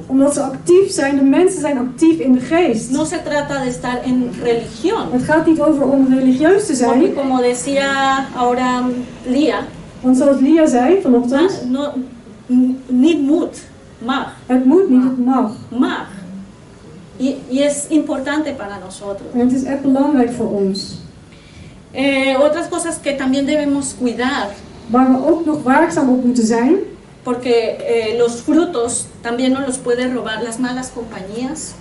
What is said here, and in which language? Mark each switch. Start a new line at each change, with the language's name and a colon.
Dutch: Omdat ze actief zijn, de mensen zijn actief in de geest.
Spanish: No se trata de estar en religión.
Dutch: Het gaat niet over om religieus te
Spanish: Porque
Dutch: zijn.
Spanish: como decía ahora Lía,
Dutch: Want zoals Lia zei vanochtend, Niet moet, mag. het moet niet, het mag. Mag.
Spanish: Y es importante para nosotros.
Dutch: En het is echt belangrijk voor ons.
Spanish: Otras cosas que también debemos cuidar,
Dutch: Waar we ook nog waakzaam op moeten zijn,
Spanish: porque los frutos también nos los puede robar las malas compañías.